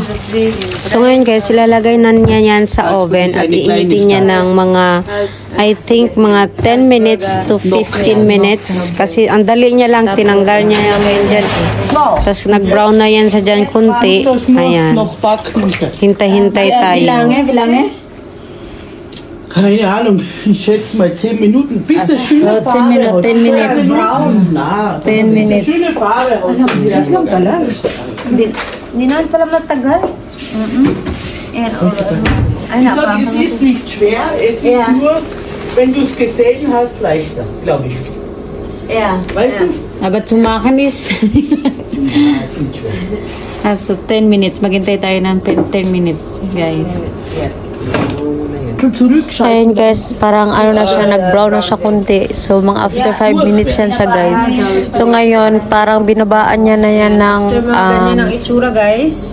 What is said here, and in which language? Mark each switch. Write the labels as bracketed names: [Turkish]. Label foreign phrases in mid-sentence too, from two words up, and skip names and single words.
[Filipino] So ngayon guys, ilalagay na niya yan sa oven at iinitin niya ng mga, [English] I think [Filipino] mga [English] 10 minutes to 15 minutes. [Filipino] Kasi ang dali niya lang, tinanggal niya yan dyan. Tapos nag-brown na yan sa dyan kunti. Ayan. Hintay-hintay tayo. [German] Wie lange? Keine Ahnung, ich schätze mal 10 Minuten, bis es schöne Farbe hat. [English] 10 minutes. 10 minutes. [German] Schöne Farbe hat. [Filipino] Hindi naman pala matagal. [German] Es ist nicht schwer, es ist nur, wenn du es gesehen hast, leichter, glaube ich. [English] Yeah. [German] Weißt du? Aber zu machen ist... Ja, ist nicht schwer. [English] Also 10 minutes. [Filipino] Maghintay tayo ng 10 minutes, guys. Ayun guys, parang ano na siya, nag-brown na siya kunti. So, mga after 5 minutes yan siya guys. So, ngayon, parang binabaan niya na yan ng... ganyan ang itsura guys.